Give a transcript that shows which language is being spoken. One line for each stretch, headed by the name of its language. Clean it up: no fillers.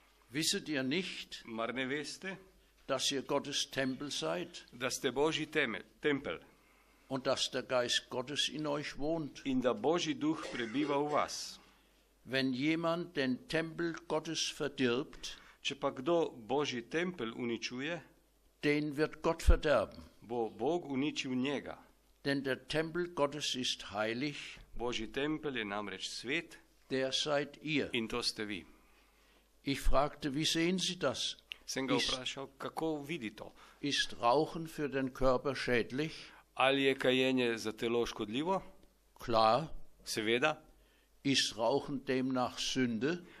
German: Wisset ihr nicht,
Slovenian: Mar ne veste,
German: dass ihr Gottes Tempel seid
Slovenian: da ste Božji tempelj
German: und dass der Geist Gottes in euch wohnt?
Slovenian: in da Božji duh prebiva v vas?
German: Wenn jemand den Tempel Gottes verdirbt,
Slovenian: Če pa kdo Božji tempelj uničuje,
German: den wird Gott verderben.
Slovenian: bo Bog uničil njega.
German: Denn der Tempel Gottes ist heilig,
Slovenian: Božji tempelj je namreč svet
German: der seid ihr.
Slovenian: in to ste vi.
German: Ich fragte, wie sehen Sie das?
Slovenian: Sem ga vprašal, kako vidi to?
German: Ist Rauchen für den Körper schädlich?
Slovenian: Ali je kajenje za telo škodljivo?
German: Klar.
Slovenian: Seveda.
German: Ist Rauchen demnach Sünde?